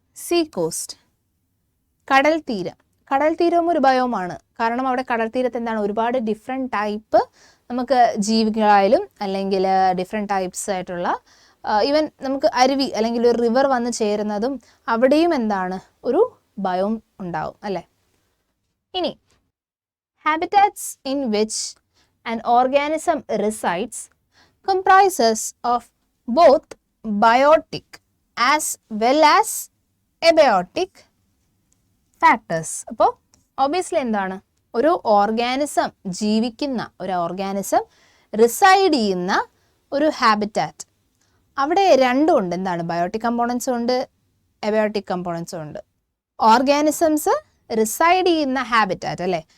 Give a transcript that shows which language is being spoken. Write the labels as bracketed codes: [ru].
[ml] See cost, കടൽ തീരം. കടൽ തീരവും ഒരു ബയോമാണ്. കാരണം അവിടെ കടൽ തീരത്ത് എന്താണ്? ഒരുപാട് ഡിഫറെൻറ്റ് ടൈപ്പ് നമുക്ക് ജീവികളായാലും അല്ലെങ്കിൽ ഡിഫറെൻറ്റ് ടൈപ്സ് ആയിട്ടുള്ള ഈവൻ നമുക്ക് അരുവി അല്ലെങ്കിൽ ഒരു റിവർ വന്ന് ചേരുന്നതും അവിടെയും എന്താണ്? ഒരു ബയോം ഉണ്ടാവും അല്ലേ. ഇനി [en] habitats in which an organism resides comprises of both biotic as well as abiotic factors. [ml] അപ്പോൾ ഒബിയസ്ലി എന്താണ്? ഒരു ഓർഗാനിസം ജീവിക്കുന്ന ഒരു ഓർഗാനിസം റിസൈഡ് ചെയ്യുന്ന ഒരു ഹാബിറ്റാറ്റ്, അവിടെ രണ്ടും ഉണ്ട്. എന്താണ്? ബയോട്ടിക് കമ്പോണൻസും ഉണ്ട്, എബയോട്ടിക് കമ്പോണൻസും ഉണ്ട്. ഓർഗാനിസംസ് റിസൈഡ് ചെയ്യുന്ന ഹാബിറ്റാറ്റ് അല്ലേ.